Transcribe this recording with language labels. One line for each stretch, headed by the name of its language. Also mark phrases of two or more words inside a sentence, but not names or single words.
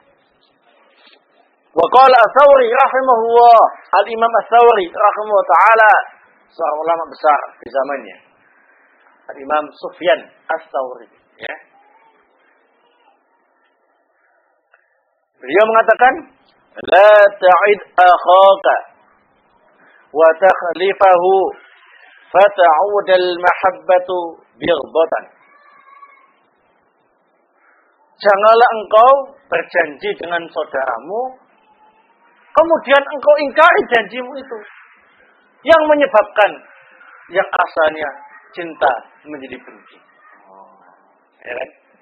Arabic: وقال الثوري رحمه الله، الإمام الثوري رحمه الله تعالى,
Indonesian: seorang ulama besar di zamannya. Al-Imam Sufyan Ats-Tsauri, ya. Beliau mengatakan,
Arabic: لا تعد أخاك وتخلفه فتعود المحبة بغضة.
Indonesian: Janganlah engkau berjanji dengan saudaramu, kemudian engkau ingkari janjimu itu, yang menyebabkan yang asalnya cinta menjadi benci. Ya kan?